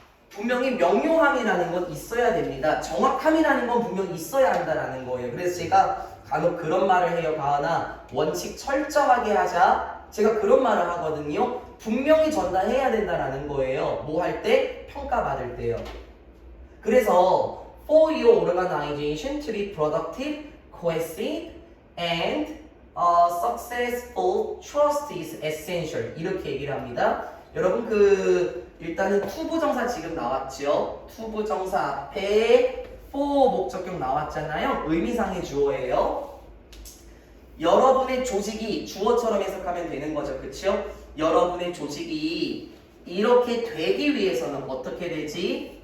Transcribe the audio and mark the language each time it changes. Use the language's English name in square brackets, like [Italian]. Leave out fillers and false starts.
[Korean] 분명히 명료함이라는 건 있어야 됩니다. 정확함이라는 건 분명히 있어야 한다는 거예요. 그래서 제가 간혹 그런 말을 해요. 가은아, 원칙 철저하게 하자. 제가 그런 말을 하거든요. 분명히 전달해야 된다는 거예요. 뭐 할 때? 평가받을 때요. 그래서 [English] for your organization to be productive, cohesive, and successful, trust is essential. [Korean] 이렇게 얘기를 합니다. 여러분 일단은 투부정사 지금 나왔죠. 투부정사 앞에 for 목적격 나왔잖아요. 의미상의 주어예요. 여러분의 조직이 주어처럼 해석하면 되는 거죠. 그쵸? 여러분의 조직이 이렇게 되기 위해서는 어떻게 되지?